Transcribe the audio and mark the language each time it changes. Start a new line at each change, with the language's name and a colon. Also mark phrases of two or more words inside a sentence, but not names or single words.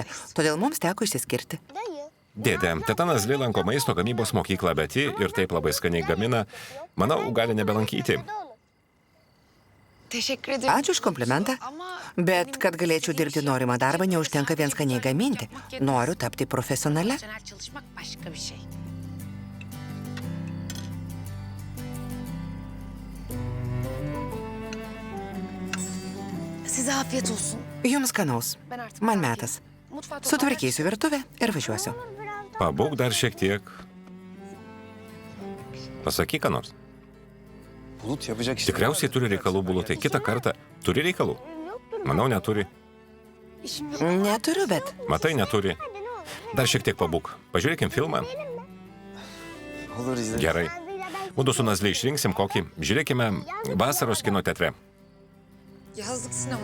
Lithuanian: Todėl mums teko išsiskirti.
Turkish: Dayı.
Lithuanian: Dėdė, teta Nazli lanko maisto gamybos mokyklą, bet ji ir taip labai skaniai gamina. Manau, gali nebelankyti.
Turkish: Teşekkür ederim.
Lithuanian: Ačiū už komplimentą.
Turkish: Ama
Lithuanian: Bet kad galėčiau dirbti norimą darbą, neužtenka vien skaniai gaminti. Noriu tapti profesionale.
Turkish: profesyonel çalışmak başka bir şey. Size afiyet olsun.
Lithuanian: Jums skanaus.
Turkish: Ben artık
Lithuanian: Man
Turkish: kalkayım.
Lithuanian: metas.
Turkish: Mutfağı
Lithuanian: Sutvarkysiu virtuvę ir važiuosiu. Pabūk dar šiek tiek. Pasakyk, ką nors.
Turkish: Bulut yapacak işte.
Lithuanian: Tikriausiai turi reikalų bulutai. Kitą kartą turi reikalų? Manau, neturi.
Turkish: İşim yok.
Lithuanian: Neturiu, bet Matai, neturi. Dar šiek tiek pabūk. Pažiūrėkim filmą.
Turkish: Olur izle.
Lithuanian: Gerai. Mudu su Nazli išrinksim kokį. Žiūrėkime vasaros kino teatre.
Turkish: Yazlık sinema.